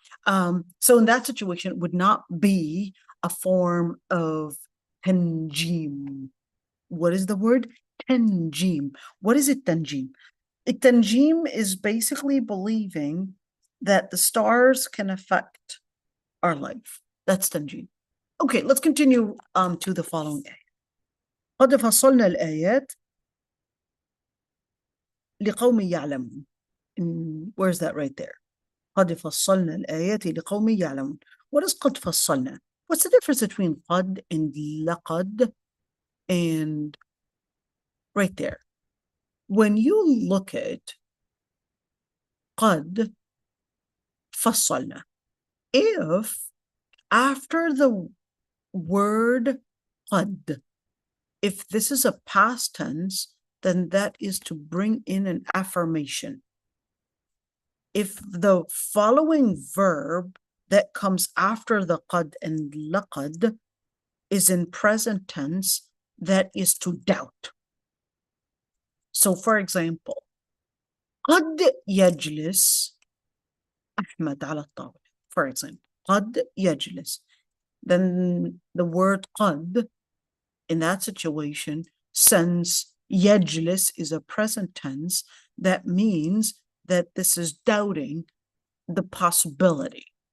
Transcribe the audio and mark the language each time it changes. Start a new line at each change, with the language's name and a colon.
English: So in that situation, it would not be a form of tanjim. What is the word? Tanjim. What is it, tanjim? Tanjim is basically believing that the stars can affect our life. That's tanjim. Okay, let's continue to the following ayat.
Arabic: قد فصلنا الآيات لقوم يعلمون.
English: Where's that right there?
Arabic: قد فصلنا الآيات لقوم يعلمون.
English: What is
Arabic: قد فصلنا?
English: What's the difference between قد and لقد? And right there, when you look at
Arabic: قد فصلنا,
English: if after the word qad. If this is a past tense, then that is to bring in an affirmation. If the following verb that comes after the qad and laqad is in present tense, that is to doubt. So for example,
Arabic: قد يجلس أحمد على الطاولة.
English: For example,
Arabic: قد يجلس.
English: Then the word قد in that situation, since يجلس is a present tense, that means that this is doubting the possibility.